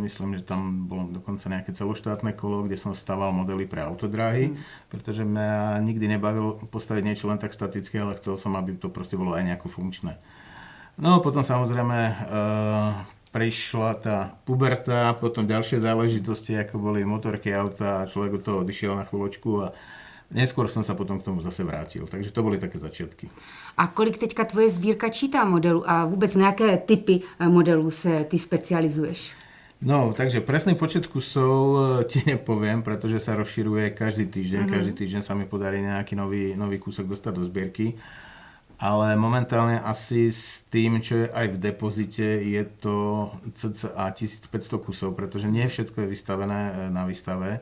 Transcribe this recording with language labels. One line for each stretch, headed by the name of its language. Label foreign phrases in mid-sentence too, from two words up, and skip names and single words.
Slovak: Myslím, že tam bolo dokonca nejaké celoštátne kolo, kde som staval modely pre autodráhy, pretože mňa nikdy nebavilo postaviť niečo len tak statické, ale chcel som, aby to proste bolo aj nejako funkčné. No potom samozrejme prišla tá puberta, potom ďalšie záležitosti, ako boli motorky, auta a človek od toho odišiel na chvíľočku a neskôr som sa potom k tomu zase vrátil. Takže to boli také začiatky.
Czech: A kolik teďka tvoje sbírka čítá modelů a vůbec na jaké typy modelů se ty specializuješ? No,
Slovak: takže presný počet kusov ti nepoviem, pretože sa rozširuje každý týždeň. Každý týždeň sa mi podarí nejaký nový kúsok dostať do zbierky. Ale momentálne asi s tým, čo je aj v depozite, je to cca 1500 kusov, pretože nie všetko je vystavené na výstave.